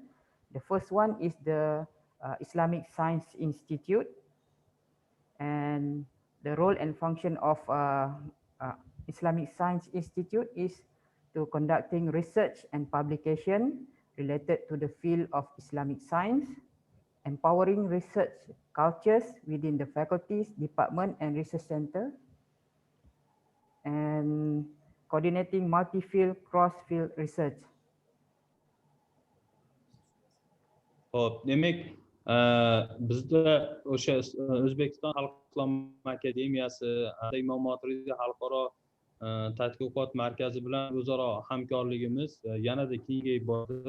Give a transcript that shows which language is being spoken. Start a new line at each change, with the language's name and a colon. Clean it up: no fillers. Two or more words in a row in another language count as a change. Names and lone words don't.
English: The first one is the Islamic Science Institute, and the role and function of Islamic Science Institute is to conducting research and publication related to the field of Islamic science, empowering research cultures within the faculties, department, and research center, and coordinating multi-field, cross-field research.
Uzbek: Hop, demek bizda o'sha O'zbekiston Xalq islom akademiyasi, Imom Moturidiy xalqaro tadqiqot markazi bilan o'zaro hamkorligimiz yanada kengayib bordi.